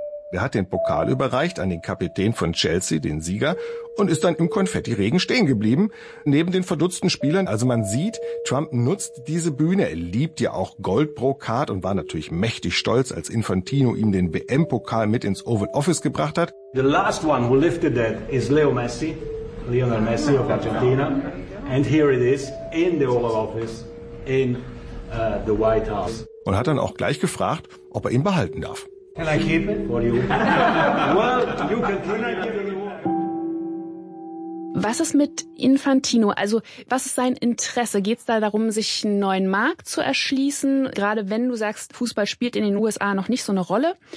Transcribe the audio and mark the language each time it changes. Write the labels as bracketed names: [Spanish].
[German] Er hat den Pokal überreicht an den Kapitän von Chelsea, den Sieger, und ist dann im Konfettiregen stehen geblieben, neben den verdutzten Spielern. Also man sieht, Trump nutzt diese Bühne. Er liebt ja auch Goldbrokat und war natürlich mächtig stolz, als Infantino ihm den WM-Pokal mit ins Oval Office gebracht hat. [English] The last one who lifted that is Lionel Messi of Argentina. And here it is, in the Oval Office, in the White House. [German] Und hat dann auch gleich gefragt, ob er ihn behalten darf. [English] Can I keep it for you? Well, you can keep it. [German] Was ist mit Infantino? Also was ist sein Interesse? Geht es da darum, sich einen neuen Markt zu erschließen? Gerade wenn du sagst, Fußball spielt in den USA noch nicht so eine Rolle?